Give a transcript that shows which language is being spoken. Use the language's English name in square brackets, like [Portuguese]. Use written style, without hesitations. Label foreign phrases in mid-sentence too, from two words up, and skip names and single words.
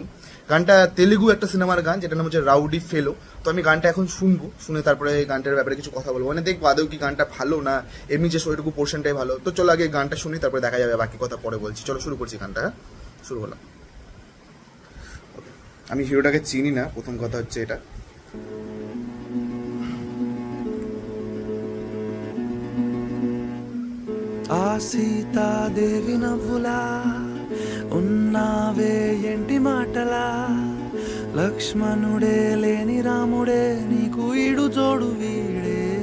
[Bangla] গানটা তেলেগু একটা সিনেমার গান, যেটার নাম হচ্ছে রাউডি ফেলো। তো আমি গানটা এখন শুনবো, শুনে তারপরে এই গানটার ব্যাপারে কিছু কথা বলবো, মানে দেখবো আদৌ কি গানটা ভালো না এমনি যে ওইটুকু পোর্শনটাই ভালো। তো চলো আগে গানটা শুনি, তারপরে দেখা যাবে, বাকি কথা পরে বলছি। চলো শুরু করছি গানটা। হ্যাঁ, শুরু হলাম। আমি হিরোটাকে চিনি না, প্রথম কথা হচ্ছে এটা। [Telugu] సీతా దేవి నవ్వులా ఉన్నావే ఎంటి మాటలా, లక్ష్మణుడే లేని రాముడే నీకు ఈడు జోడు వీడే,